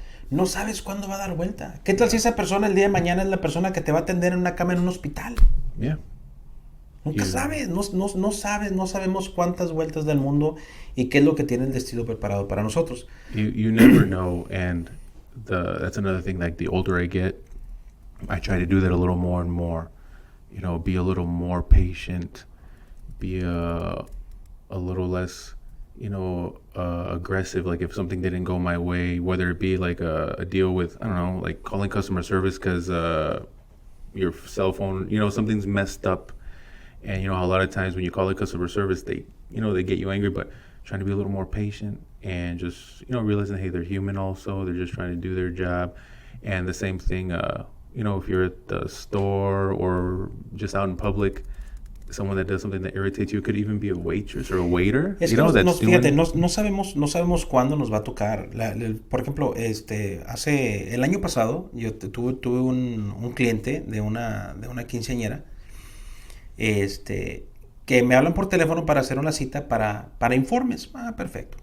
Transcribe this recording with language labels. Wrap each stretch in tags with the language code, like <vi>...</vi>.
<es>No sabes cuándo va a dar vuelta. ¿Qué tal si esa persona el día de mañana es la persona que te va a atender en una cama en un hospital?</es> <en>Yeah.</en> <es>Nunca sabes, no sabes, no sabemos cuántas vueltas del mundo y qué es lo que tiene el destino preparado para nosotros.</es> <en>You never know, and that's another thing. Like the older I get, I try to do that a little more and more. You know, be a little more patient, be a little less, you know, aggressive. Like if something didn't go my way, whether it be like a deal with, I don't know, like calling customer service because your cell phone, you know, something's messed up. And, you know, a lot of times when you call the customer service, they get you angry, but trying to be a little more patient and just, you know, realizing, hey, they're human also. They're just trying to do their job. And the same thing, you know, if you're at the store or just out in public, someone that does something that irritates you, it could even be a waitress or a waiter.</en> <es>Es</es> <en>you</en> <es>que</es> <en>know,</en> <es>fíjate, no sabemos cuándo nos va a tocar. Por ejemplo, el año pasado, yo tuve un cliente de una quinceañera, que me hablan por teléfono para hacer una cita para informes. Perfecto.</es>